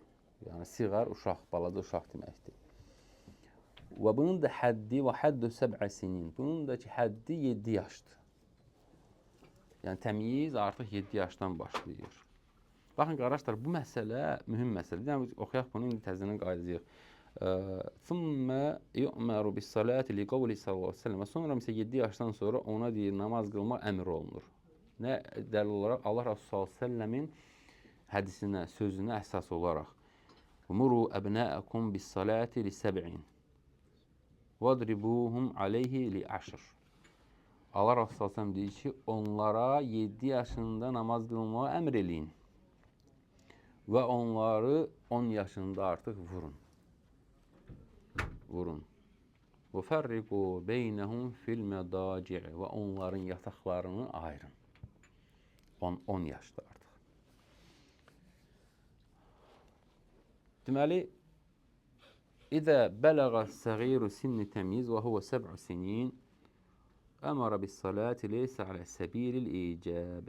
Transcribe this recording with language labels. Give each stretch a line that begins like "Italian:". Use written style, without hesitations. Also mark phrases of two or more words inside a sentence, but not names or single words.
Azerbaijani: Yəni, siğar, uşaq, balaca uşaq deməkdir. Və bunun da həddi və
Arabic: حده سبع سنين.
Azerbaijani: Bunun da ki, həddi 7 yaşdır. Yəni, təmyiz artıq 7 yaşdan başlayır. Baxın, qardaşlar, bu məsələ mühüm məsələdir. Yəni, oxuyaq bunu, indi təzədən qayıdacaq.
Arabic: ثم يؤمر بالصلاة لقول صلى الله عليه وسلم.
Azerbaijani: Sonra isə 7 yaşdan sonra ona deyir, namaz qılmaq əmr olunur. Nə dəlil olaraq? Allah Rəsulü
Arabic: صلى الله عليه وسلم
Azerbaijani: hədisinə, sözünə əsas olaraq.
Arabic: مروا أبناءكم بالصلاة لسبع. وَضْرِبُوهُمْ عَلَيْهِ لِعَشْرٍ.
Azerbaijani: Allah Resulü s.ə.v deyir ki, onlara 7 yaşında namaz qılmağı əmr eləyin və onları 10 yaşında artıq vurun. Vurun.
Arabic: وَفَرِّقُوا بَيْنَهُمْ فِي الْمَضَاجِعِ
Azerbaijani: və onların yataqlarını ayırın. 10 yaşda artıq.
Arabic: Deməli, إذا بلغ الصغير سن التمييز وهو سبع سنين أمر بالصلاة ليس على سبيل الإيجاب.